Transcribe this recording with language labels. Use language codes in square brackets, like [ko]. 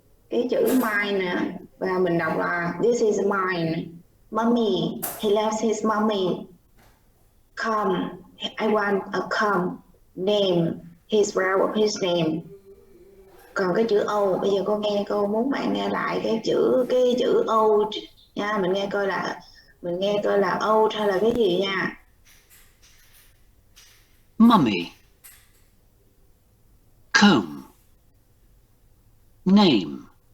[vi] Cái chữ mine nè, và mình đọc là [en] this is mine. Mummy, he loves his mummy. Come, I want a come. Name, he's proud of his name. [vi] Còn cái chữ O, bây giờ cô muốn bạn nghe lại cái chữ old nha, mình nghe coi là old hay là cái gì nha. [en] Mummy. Comb. Name.